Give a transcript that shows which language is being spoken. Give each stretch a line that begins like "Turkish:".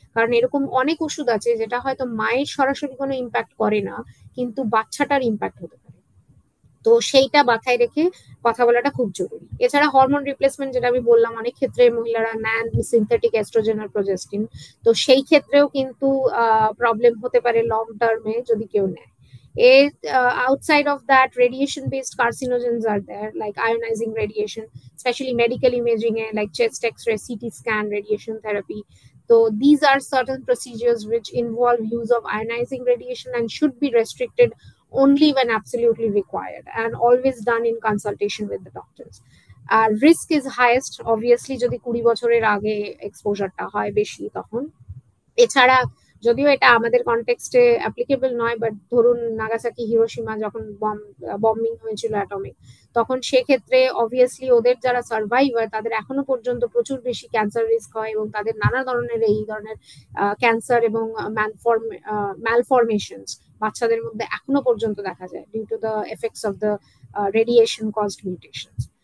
Bangla: কারণ এরকম অনেক ওষুধ আছে যেটা হয়তো মায়ের সরাসরি কোনো ইম্প্যাক্ট করে না, কিন্তু বাচ্চাটার ইম্প্যাক্ট হতে পারে। তো সেইটা মাথায় রেখে কথা বলাটা খুব জরুরি। এছাড়া হরমোন রিপ্লেসমেন্ট যেটা আমি বললাম, অনেক ক্ষেত্রে মহিলারা নেন সিনথেটিক এস্ট্রোজেন আর প্রোজেস্টিন, তো সেই ক্ষেত্রেও কিন্তু প্রবলেম হতে পারে লং টার্মে যদি কেউ নেয়।
English: এর outside of that, radiation based carcinogens are there, like ionizing radiation, especially medical imaging, like chest x-ray, ct scan, radiation therapy. So these are certain procedures which involve use of ionizing radiation and should be restricted only when absolutely required, and always done in consultation with the doctors.
Bangla: আর
English: risk is highest obviously
Bangla: যদি 20 বছরের আগে এক্সপোজারটা হয় বেশি তখন। এছাড়া যদিও এটা আমাদের কনটেক্সটে অ্যাপ্লিকেবল নয়, বাট ধরুন নাগাসাকি হিরোশিমা যখন বম্বিং হয়েছিল অ্যাটমিক, তখন সেক্ষেত্রে অবভিয়াসলি ওদের যারা সার্ভাইভার তাদের এখনো পর্যন্ত প্রচুর বেশি ক্যান্সার রিস্ক হয়, এবং তাদের নানা ধরনের এই ধরনের ক্যান্সার এবং ম্যালফরমেশনস বাচ্চাদের মধ্যে এখনো পর্যন্ত দেখা যায়
English: Due to the effects of the radiation caused mutations.